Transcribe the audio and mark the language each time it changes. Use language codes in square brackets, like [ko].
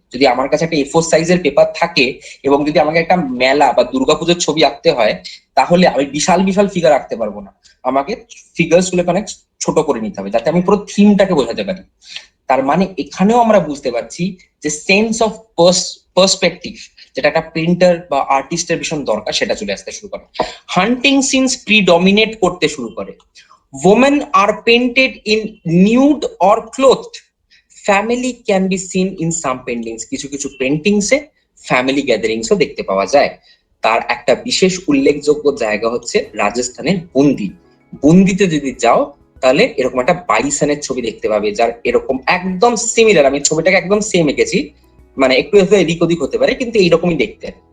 [bn] যদি আমার কাছে একটা A4 সাইজের পেপার থাকে এবং যদি আমাকে একটা মেলা বা দুর্গাপুজোর ছবি আঁকতে হয়, তাহলে আমি বিশাল বিশাল ফিগার আঁকতে পারবো না, আমাকে ফিগার্স গুলোকে অনেক ছোট করে নিতে হবে যাতে আমি পুরো থিমটাকে বোঝাতে পারি। তার মানে এখানেও আমরা বুঝতে পারছি যে সেন্স অফ পার্সপেক্টিভ, যেটা একটা পেইন্টার বা আর্টিস্টের ভীষণ দরকার, সেটা চলে আসতে শুরু করে। হান্টিং সিনস প্রিডমিনেট করতে শুরু করে। [en] women are painted in nude or clothed. Family can be seen in some paintings. [bn] কিছু কিছু পেন্টিংস এ ফ্যামিলি গ্যাদারিংস ও দেখতে পাওয়া যায়। তার একটা বিশেষ উল্লেখযোগ্য জায়গা হচ্ছে রাজস্থানের বুন্দি। বুন্দিতে যদি যাও তাহলে এরকম একটা বাইসনের ছবি দেখতে পাবে, যার এরকম একদম সিমিলার, আমি ছবিটাকে একদম সেম এঁকেছি, মানে একটু এদিক ওদিক হতে পারে কিন্তু এইরকমই দেখতে।